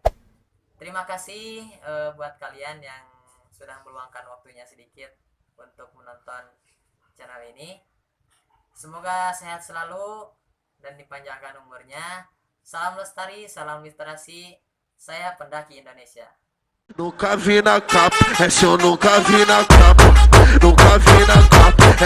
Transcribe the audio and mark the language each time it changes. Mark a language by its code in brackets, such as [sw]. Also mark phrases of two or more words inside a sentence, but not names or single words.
[id] Terima kasih buat kalian yang sudah meluangkan waktunya sedikit untuk menonton channel ini. Semoga sehat selalu dan dipanjangkan umurnya. Salam lestari, salam literasi. Saya pendaki Indonesia. [pt] Nunca vi na capa, essa eu nunca vi na capa, nunca vi na capa.